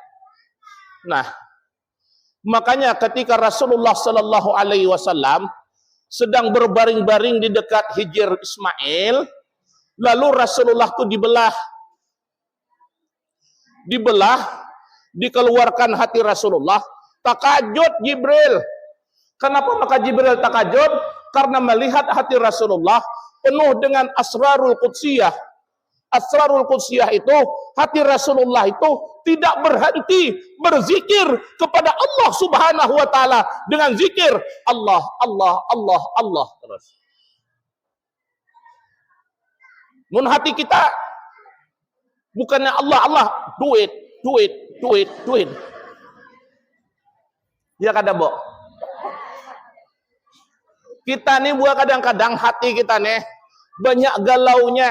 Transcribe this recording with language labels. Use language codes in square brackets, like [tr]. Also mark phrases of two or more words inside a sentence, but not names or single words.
[id] Nah, makanya ketika Rasulullah [ar] صلى الله عليه وسلم [id] sedang berbaring-baring di dekat Hijr Ismail, lalu Rasulullah itu dibelah, dikeluarkan hati Rasulullah, takajud Jibril. Kenapa maka Jibril takajud? Karena melihat hati Rasulullah penuh dengan [ar] أسرار القدسية. أسرار القدسية [id] itu, hati Rasulullah itu tidak berhenti berzikir kepada Allah [ar] سبحانه وتعالى [id] dengan zikir Allah, Allah, Allah, Allah terus. [bjn] Mun hati kita bukannya Allah, Allah, duit, duit, duit, duit. Ya kada, Bo? [id] Kita nih buat kadang-kadang hati kita nih banyak galaunya.